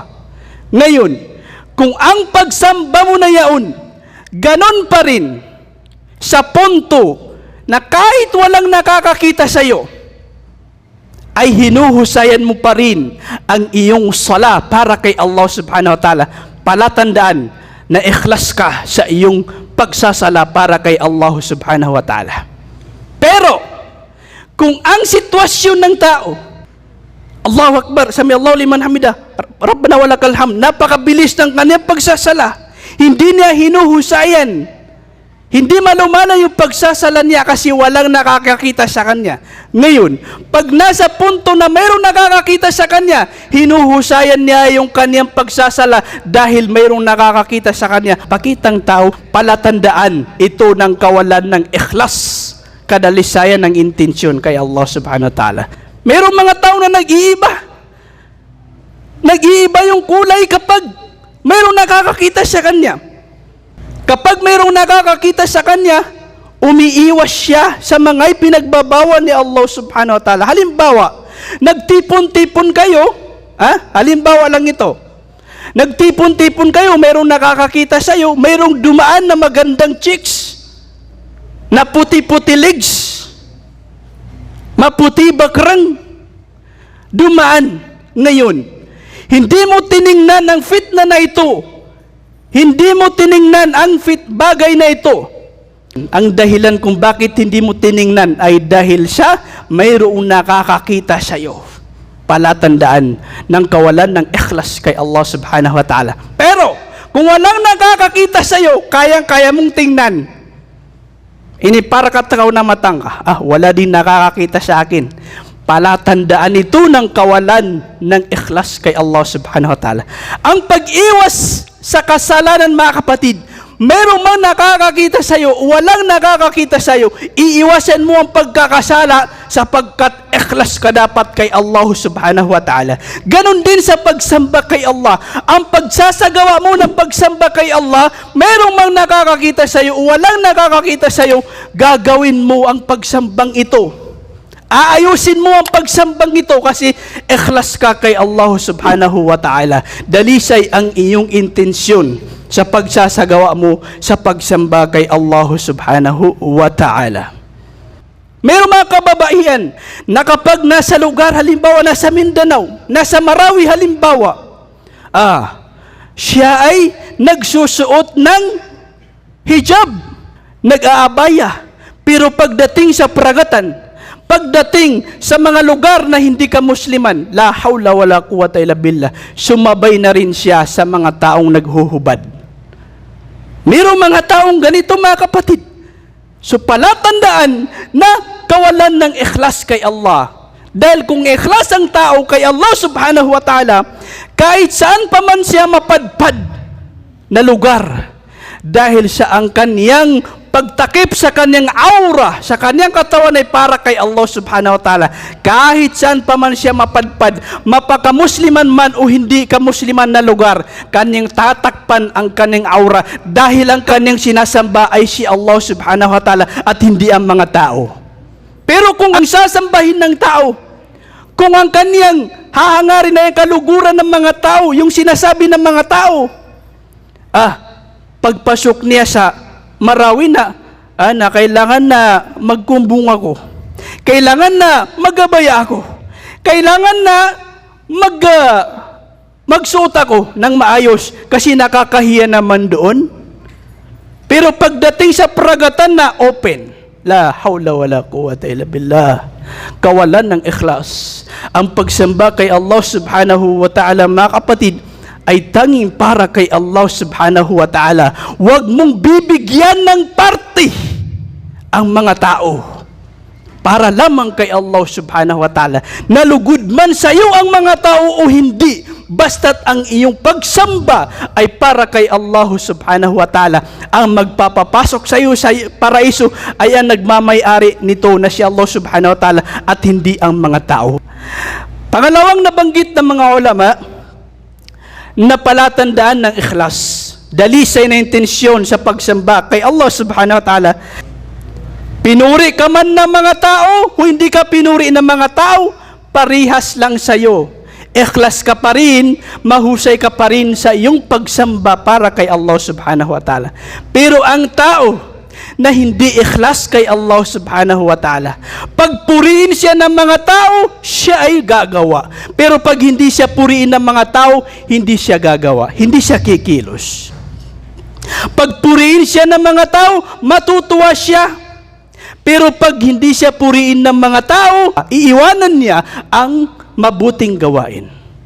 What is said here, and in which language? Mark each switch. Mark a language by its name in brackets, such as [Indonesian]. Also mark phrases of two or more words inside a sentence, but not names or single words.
[Filipino] Ngayon, kung ang pagsamba mo na yaon, ganon pa rin sa punto na kahit walang nakakakita sa iyo, ay hinuhusayan mo pa rin ang iyong sala para kay Allah [Arabic] سبحانه وتعالى. [Filipino] Palatandaan na ikhlas ka sa iyong pagsasala para kay Allah [Arabic] سبحانه وتعالى. [Filipino] Pero, kung ang sitwasyon ng tao, [Arabic] الله أكبر، سمع الله لمن حمده، ربنا ولك الحمد, [Filipino] napakabilis ng kanyang pagsasala, hindi niya hinuhusayan, hindi malumana yung pagsasala niya kasi walang nakakakita sa kanya. Ngayon, pag nasa punto na mayroong nakakakita sa kanya, hinuhusayan niya yung kanyang pagsasala dahil mayroong nakakakita sa kanya. Pakitang tao, palatandaan ito ng kawalan ng ikhlas, kadalisayan ng intensyon kay Allah [Arabic] سبحانه وتعالى. [Filipino] Mayroong mga tao na nag-iiba. Nag-iiba yung kulay kapag mayroong nakakakita sa kanya. Kapag mayroong nakakakita sa kanya, umiiwas siya sa mga ipinagbabawal ni Allah [Arabic] سبحانه وتعالى. [Filipino] Halimbawa, nagtipon-tipon kayo, halimbawa lang ito, nagtipon-tipon kayo, mayroong nakakakita sa iyo, mayroong dumaan na magandang chicks, na puti-puti legs, maputi bakrang, dumaan. Ngayon, hindi mo tiningnan ang fitna na ito, hindi mo tiningnan ang bagay na ito. Ang dahilan kung bakit hindi mo tiningnan ay dahil siya mayroong nakakakita sa iyo. Palatandaan ng kawalan ng ikhlas kay Allah [Arabic] سبحانه وتعالى. [Filipino] Pero, kung walang nakakakita sa iyo, kayang-kaya mong tingnan. Ini para katakaw na matang ka. Wala din nakakakita sa akin. Palatandaan ito ng kawalan ng ikhlas kay Allah [Arabic] سبحانه وتعالى. [Filipino] Ang pag-iwas sa kasalanan, mga kapatid, Merong mang nakakakita sa iyo, walang nakakakita sa iyo, iiwasan mo ang pagkakasala sapagkat ikhlas ka dapat kay Allah [Arabic] سبحانه وتعالى. [Filipino] Ganon din sa pagsamba kay Allah. Ang pagsasagawa mo ng pagsamba kay Allah, merong mang nakakakita sa iyo, walang nakakakita sa iyo, gagawin mo ang pagsambang ito. Aayusin mo ang pagsambang ito kasi ikhlas ka kay Allah [Arabic] سبحانه وتعالى. [Filipino] Dalisay ang iyong intensyon sa pagsasagawa mo sa pagsamba kay Allah [Arabic] سبحانه وتعالى. [Filipino] Mayroong mga kababaihan na kapag nasa lugar, halimbawa nasa Mindanao, nasa Marawi halimbawa, siya ay nagsusuot ng hijab, nag-aabaya, pero pagdating sa peragatan, pagdating sa mga lugar na hindi ka Musliman, [Arabic] لا حول ولا قوة إلا بالله, [Filipino] sumabay na rin siya sa mga taong naghuhubad. Mayroong mga taong ganito mga kapatid. So palatandaan na kawalan ng ikhlas kay Allah. Dahil kung ikhlas ang tao kay Allah [Arabic] سبحانه وتعالى, [Filipino] kahit saan pa man siya mapadpad na lugar, dahil sa ang kaniyang pagtakip sa kanyang aura, sa kanyang katawan ay para kay Allah [Arabic] سبحانه وتعالى. [Filipino] Kahit saan pa man siya mapadpad, mapaka-Musliman man o hindi ka-Musliman na lugar, kanyang tatakpan ang kanyang aura dahil ang kanyang sinasamba ay si Allah [Arabic] سبحانه وتعالى [Filipino] at hindi ang mga tao. Pero kung ang sasambahin ng tao, kung ang kanyang hahangarin ay kaluguran ng mga tao, yung sinasabi ng mga tao, pagpasok niya sa Marawi na kailangan na magkumbong ako. Kailangan na magabaya ako. Kailangan na magsuot ako ng maayos kasi nakakahiya naman doon. Pero pagdating sa peragatan na open, [Arabic] لا حول ولا قوة إلا بالله, [Filipino] kawalan ng ikhlas. Ang pagsamba kay Allah [Arabic] سبحانه وتعالى [Filipino] mga kapatid, ay tanging para kay Allah [Arabic] سبحانه وتعالى. [Filipino] Huwag mong bibigyan ng parte ang mga tao. Para lamang kay Allah [Arabic] سبحانه وتعالى. [Filipino] Nalugod man sa iyo ang mga tao o hindi, basta't ang iyong pagsamba ay para kay Allah [Arabic] سبحانه وتعالى. [Filipino] Ang magpapapasok sa iyo sa paraiso ay ang nagmamay-ari nito na si Allah [Arabic] سبحانه وتعالى [Filipino] at hindi ang mga tao. Pangalawang nabanggit ng mga ulama, na palatandaan ng ikhlas, dalisay na intensyon sa pagsamba kay Allah [Arabic] سبحانه وتعالى. [Filipino] Pinuri ka man ng mga tao o hindi ka pinuri ng mga tao, parihas lang sa iyo. Ikhlas ka pa rin, mahusay ka pa rin sa iyong pagsamba para kay Allah [Arabic] سبحانه وتعالى. [Filipino] Pero ang tao na hindi ikhlas kay Allah [Arabic] سبحانه وتعالى, [Filipino] pagpuriin siya ng mga tao, siya ay gagawa. Pero pag hindi siya puriin ng mga tao, hindi siya gagawa. Hindi siya kikilos. Pagpuriin siya ng mga tao, matutuwa siya. Pero pag hindi siya puriin ng mga tao, iiwanan niya ang mabuting gawain.